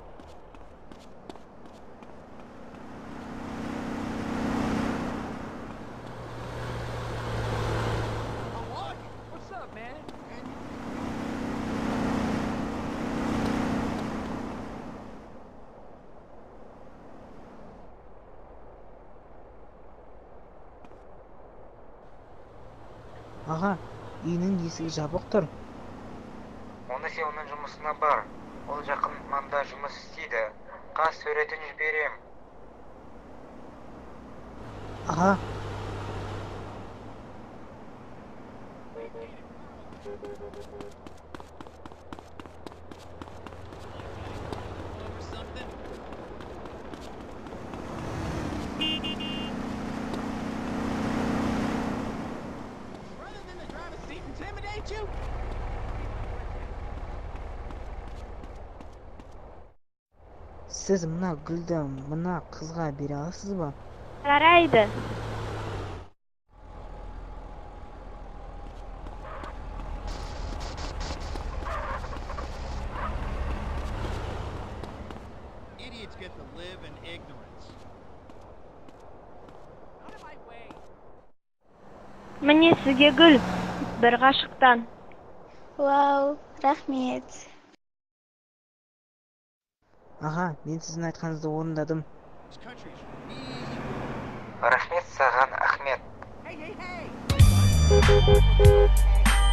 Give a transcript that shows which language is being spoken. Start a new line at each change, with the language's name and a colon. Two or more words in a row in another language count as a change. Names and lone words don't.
English: Oh, what? What's up, man?
Kazakh: Аға, үйінің есігі жабық тұр. Оны сен оның жұмысына бар. Ол жақын маңда жұмыс істейді. Қаз суретін жіберем. Аға,
English: Over something? Rather than the driver's seat intimidate you?
Kazakh: сіз мына гүлді мына қызға бере аласыз ба? Жарайды.
English: Idiots get to live in ignorance. Out of my way.
Kazakh: Міне сізге гүл. Бір ғашықтан. Вау, рахмет. Аға, мен сіздің айтқаныңызды орындадым.
English: This country's really...
Kazakh: Рахмет саған, Ахмет.
English: Hey, hey, hey!